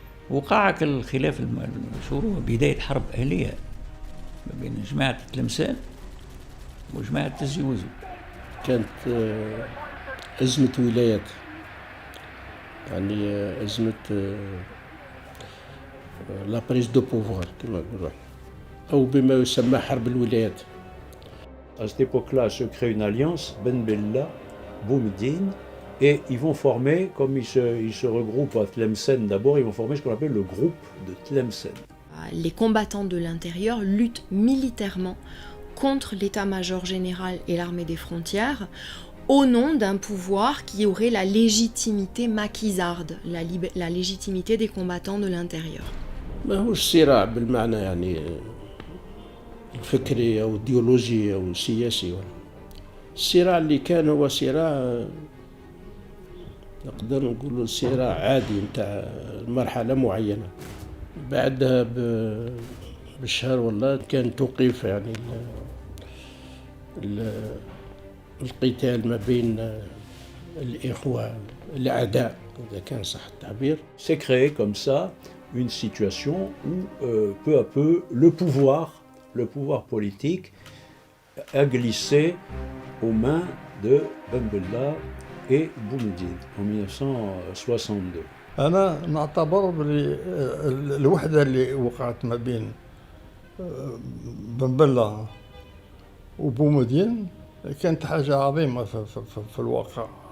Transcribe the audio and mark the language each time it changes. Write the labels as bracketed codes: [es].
[ar] وقع الخلاف المشهور بداية حرب أهلية ما بين جماعة تلمسان وجماعة تزيوزو. كانت أزمة ولايات، يعني أزمة [fr] لا بريز دو بوفوار [ar] كما نقولوا، أو بما يسمى حرب الولايات. [fr] À cette époque-là se crée une alliance, Ben Bella, Boumediene, et ils vont former, comme ils se regroupent à Tlemcen d'abord, ils vont former ce qu'on appelle le groupe de Tlemcen. Les combattants de l'intérieur luttent militairement contre l'état-major général et l'armée des frontières au nom d'un pouvoir qui aurait la légitimité maquisarde, la légitimité des combattants de l'intérieur. [ar] ما هو الصراع بالمعنى يعني الفكري أو الديولوجي أو السياسي. الصراع اللي كان هو صراع نقدر نقولوا صراع عادي نتاع مرحلة معينة، بعدها بالشهر والله كان توقيف يعني القتال ما بين الإخوة الأعداء إذا كان صح التعبير. [fr] C'est créé comme ça une situation où peu à peu le pouvoir politique a glissé aux mains de Ben Bella et Boumediene en 1962. [ar] أنا نعتبر الوحدة اللي وقعت ما بين بن بلة وبومدين كانت حاجة عظيمة في الواقع.